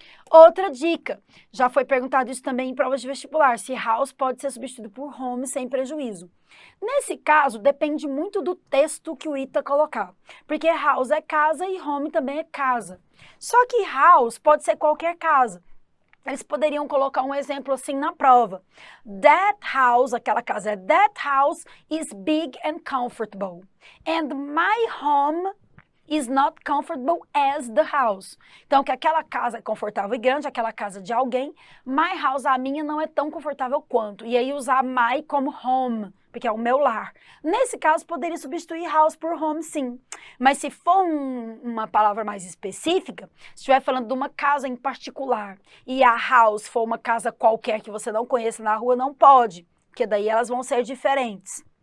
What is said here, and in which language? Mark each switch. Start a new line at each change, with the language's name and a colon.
Portuguese: Outra dica, já foi perguntado isso também em provas de vestibular, se house pode ser substituído por home sem prejuízo. Nesse caso, depende muito do texto que o ITA colocar, porque house é casa e home também é casa. Só que house pode ser qualquer casa. Eles poderiam colocar um exemplo assim na prova.
English: That house,
Portuguese: aquela casa
English: that house is big and comfortable. And my home is not comfortable as the house.
Portuguese: Então, que aquela casa é confortável e grande, aquela casa de alguém.
English: My house,
Portuguese: a minha, não é tão confortável quanto. E aí usar my como home, porque é o meu lar. Nesse caso, poderia substituir house por home, sim. Mas se for uma palavra mais específica, se estiver falando de uma casa em particular, e a house for uma casa qualquer que você não conheça na rua, não pode, porque daí elas vão ser diferentes.